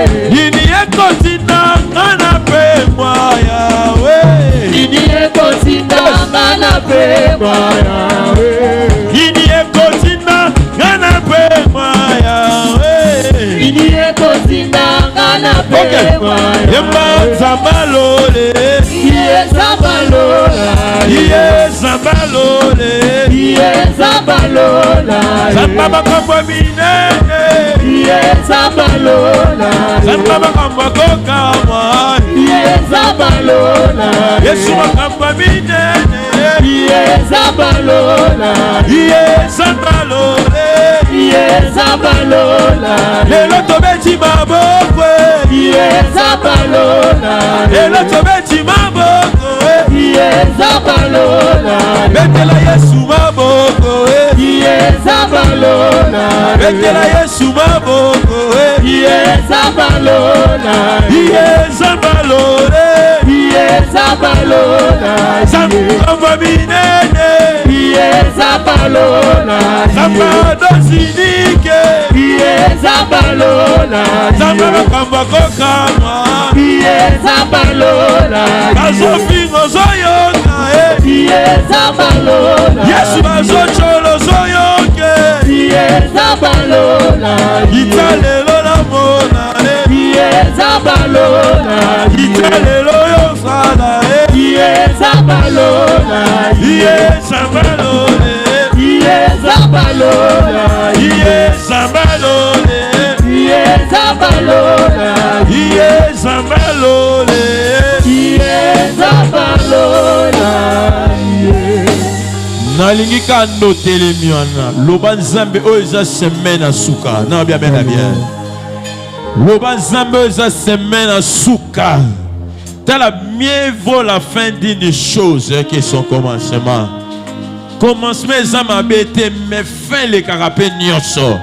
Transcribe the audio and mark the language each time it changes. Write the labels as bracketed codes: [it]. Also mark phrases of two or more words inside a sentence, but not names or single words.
[ln] Nini ekoti na ngana pe mwa yawe. Nini ekoti na ngana pe mwa yawe. Nini ekoti na ngana pe mwa yawe. Nini ekoti na ngana pe mwa yawe. Yemba zambalole. Iye zambalole. Iye zambalole. Iye zambalole. Zamba makambo minene. Iye zambalole. Zamba makambo kokamwa. Iye zambalole. Yesu makambo minene. Iye zambalole. Iye zambalole. Iye zambalole. Lelo tobeti mabokwe. Iye zambalole. Lelo tobeti mabokwe. Iye zambalole. Betela Yesu maboko. Iye zambalole. Betela Yesu maboko. Iye zambalole. Iye zambalole. Iye zambalole. Zamba minene. Iye zambalole. Zamba dosinike. Iye zambalole. Zamba makamba kokamwa. Iye zambalole. Bazofingo zoyoka. Iye zambalole. Yesu bazocholo zoyoke. Iye zambalole. Italelo la mona. Iye zambalole. Italelo yosala. Iye zambalole. Iye zambalole. Iye zambalole. Iye zambalole. Iye zambalole. Iye zambalole. Iye zambalole. Nalingi kando telemi wana loba nzambe oyo eza semaine na suka na bien loba nzambe oyo eza semaine na suka tala [fr] mieux vaut la fin d'une chose que son commencement. [ln] Commencement eza mabe te [fr] mais fin [ln] lekaka mpe nyonso.